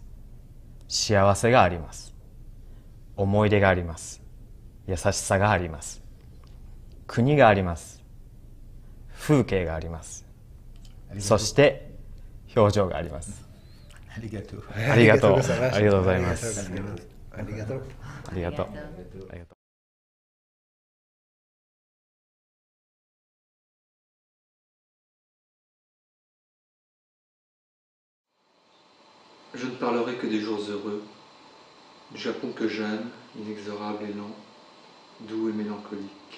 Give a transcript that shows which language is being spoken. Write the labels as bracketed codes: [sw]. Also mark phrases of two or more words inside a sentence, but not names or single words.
[ja] 幸せがあります。思い出があります。優しさがあります。国があります。風景があります。そして表情があります。ありがとう。ありがとう。ありがとうございます。ありがとう。ありがとう。 [fr] Je ne parlerai que des jours heureux, du Japon que j'aime, inexorable et lent, doux et mélancolique.